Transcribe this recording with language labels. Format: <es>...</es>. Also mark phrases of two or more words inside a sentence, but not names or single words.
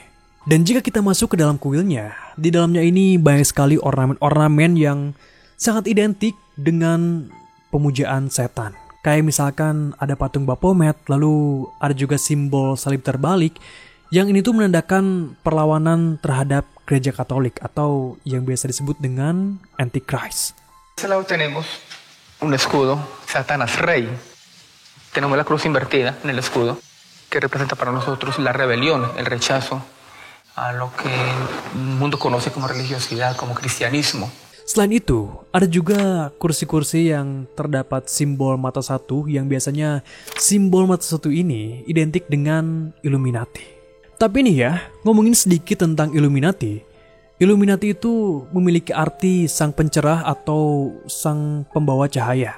<id>Dan jika kita masuk ke dalam kuilnya, di dalamnya ini banyak sekali ornamen-ornamen yang sangat identik dengan pemujaan setan. Kayak misalkan ada patung Baphomet, lalu ada juga simbol salib terbalik, yang ini tuh menandakan perlawanan terhadap gereja Katolik atau yang biasa disebut dengan Antichrist.</id> <es>De este lado tenemos un escudo, Satanás Rey. Tenemos la cruz invertida en el escudo, que representa para nosotros la rebelión, el rechazo a lo que el mundo conoce como religiosidad, como cristianismo.</es> <id>Selain itu, ada juga kursi-kursi yang terdapat simbol mata satu, yang biasanya simbol mata satu ini identik dengan Illuminati. Tapi nih ya, ngomongin sedikit tentang Illuminati. Illuminati itu memiliki arti sang pencerah atau sang pembawa cahaya.</id>